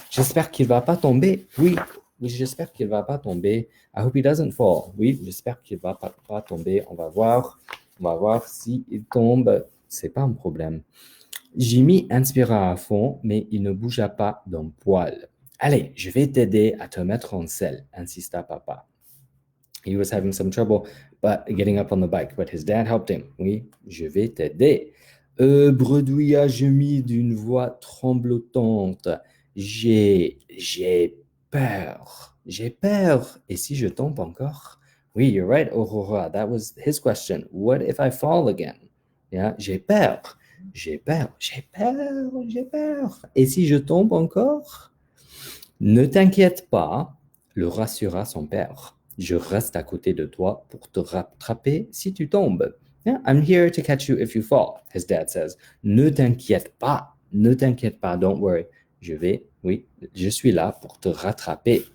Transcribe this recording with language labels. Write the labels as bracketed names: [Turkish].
[French] J'espère qu'il ne va pas tomber. Oui, oui, j'espère qu'il ne va pas tomber. [English] I hope he doesn't fall. [French] Oui, j'espère qu'il ne va pas tomber. On va voir. On va voir s'il tombe. C'est pas un problème. Jimmy inspira à fond, mais il ne bougea pas d'un poil. Allez, je vais t'aider à te mettre en selle, insista papa. [English] He was having some trouble getting up on the bike, but his dad helped him. [French] Oui, je vais t'aider. Bredouilla Jimmy d'une voix tremblotante. J'ai peur. J'ai peur. Et si je tombe encore? Oui, [English] you're right, Aurora. That was his question. What if I fall again? Yeah, [French] j'ai peur. J'ai peur. J'ai peur. J'ai peur. Et si je tombe encore? Ne t'inquiète pas, le rassura son père. Je reste à côté de toi pour te rattraper si tu tombes. [English] Yeah, I'm here to catch you if you fall, his dad says. [French] Ne t'inquiète pas, [English] don't worry. [French] Oui, je suis là pour te rattraper.